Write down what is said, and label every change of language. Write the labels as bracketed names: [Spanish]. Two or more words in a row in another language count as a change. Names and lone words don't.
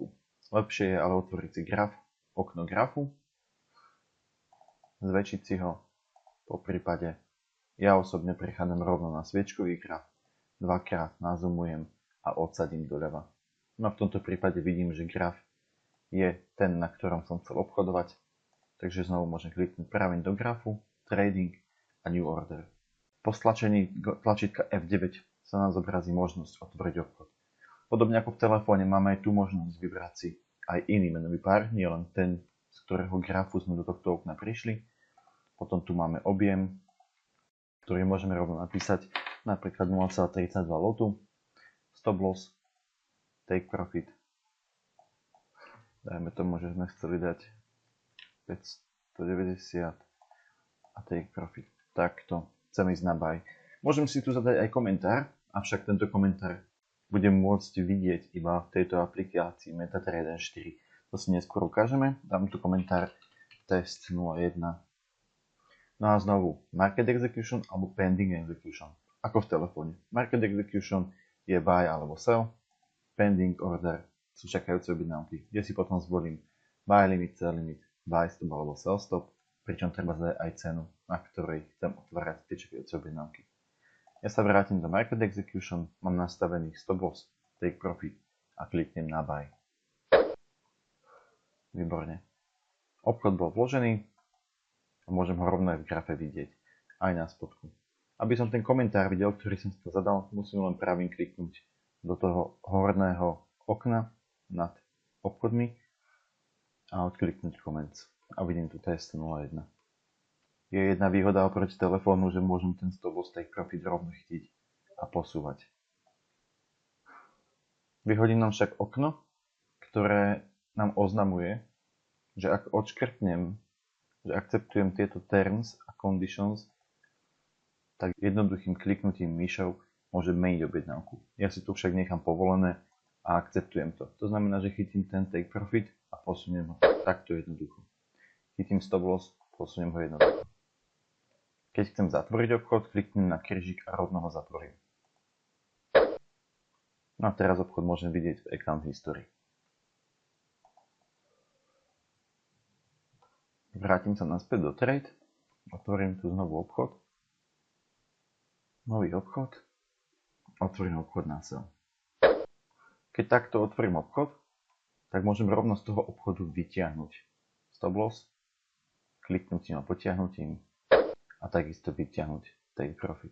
[Slovak] Lepšie je ale otvoriť si graf, okno grafu, zväčšiť si ho, po prípade ja osobne prechádzam rovno na sviečkový graf, dvakrát nazumujem a odsadím doľava. No a v tomto prípade vidím, že graf je ten, na ktorom som chcel obchodovať, takže znovu môžem kliknúť pravým do grafu, [English] trading a new order. [Slovak] Po stlačení tlačítka F9 sa nám zobrazí možnosť otvoriť obchod. Podobne ako v telefóne máme aj tu možnosť vybrať si aj iný menový pár, nie len ten, z ktorého grafu sme do tohto okna prišli. Potom tu máme objem, ktorý môžeme rovno napísať, napríklad 0,32 lotu, [English] stop loss, take profit. [Slovak] Dajme tomu, že sme chceli dať 590 a [English] take profit. [Slovak] Takto, chcem ísť na buy. Môžem si tu zadať aj komentár, avšak tento komentár budem môcť vidieť iba v tejto aplikácii MetaTrader 4. To si neskôr ukážeme. Dám tu komentár test 01. No a znovu, [English] Market Execution [Slovak] alebo [English] Pending Execution. [Slovak] ako v telefóne. [English] Market execution [Slovak] je buy alebo sell, [English] pending order [Slovak] sú čakajúce objednávky, kde si potom zvolím [English] buy limit, sell limit, buy stop [Slovak] alebo [English] sell stop, [Slovak] pričom treba zdať aj cenu, na ktorej chcem otvárať tie čakajúce objednávky. Ja sa vrátim do [English] market execution, [Slovak] mám nastavený [English] stop loss, take profit [Slovak] a kliknem na buy. Výborne. Obchod bol vložený a môžem ho rovno aj v grafe vidieť, aj na spodku. Aby som ten komentár videl, ktorý som si to zadal, musím len pravým kliknúť do toho horného okna nad obchodmi a odkliknúť comments. A vidím tu test 01. Je jedna výhoda oproti telefónu, že môžem ten [English] stop loss take profit [Slovak] rovno chytiť a posúvať. Vyhodím nám však okno, ktoré nám oznamuje, že ak odškrtnem, že akceptujem tieto terms a conditions, tak jednoduchým kliknutím myšou môžem meniť objednávku. Ja si tu však nechám povolené a akceptujem to. To znamená, že chytím ten [English] take profit [Slovak] a posuniem ho takto jednoducho. Chytím [English] stop loss, [Slovak] posuniem ho jednoducho. Keď chcem zatvoriť obchod, kliknem na krížik a rovno ho zatvorím. No a teraz obchod môžem vidieť v [English] account history. [Slovak] Vrátim sa naspäť do trade, otvorím tu znovu obchod. Nový obchod, otvorím obchod na sell. Keď takto otvorím obchod, tak môžem rovno z toho obchodu vytiahnuť [English] stop loss, [Slovak] kliknutím a potiahnutím a takisto vytiahnuť [English] take profit.